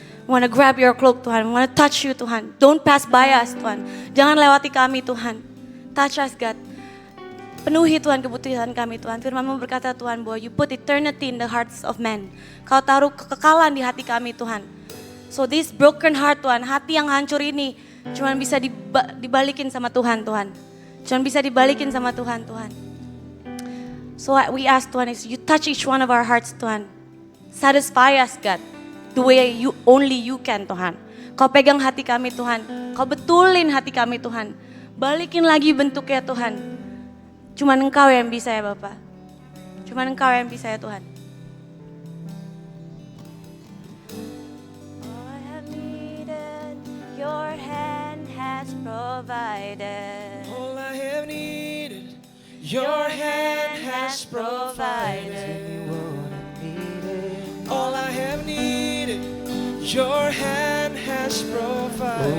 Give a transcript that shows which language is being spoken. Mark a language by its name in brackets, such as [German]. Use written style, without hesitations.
[English] We want to grab your cloak Tuhan. We want to touch you Tuhan. Don't pass by us Tuhan. [Indonesian] Jangan lewati kami Tuhan. [English] Touch us God. [Indonesian] Penuhi Tuhan kebutuhan kami Tuhan. Firman-Mu berkata Tuhan bahwa [English] you put eternity in the hearts of men. [Indonesian] Kau taruh kekekalan di hati kami Tuhan. [English] So this broken heart [Indonesian] Tuhan, hati yang hancur ini cuma bisa dibalikin sama Tuhan Tuhan. Cuma bisa dibalikin sama Tuhan Tuhan. [English] So we ask Tuhan, you touch each one of our hearts Tuhan. Satisfy us God. The way only you can Tuhan. [Indonesian] Kau pegang hati kami Tuhan. Kau betulin hati kami Tuhan. Balikin lagi bentuknya Tuhan. Cuman Engkau yang bisa ya Bapak. Cuman Engkau yang bisa ya Tuhan. [English] All I have needed, your hand has provided. All I have needed, your hand has provided. All I have needed, your hand has provided.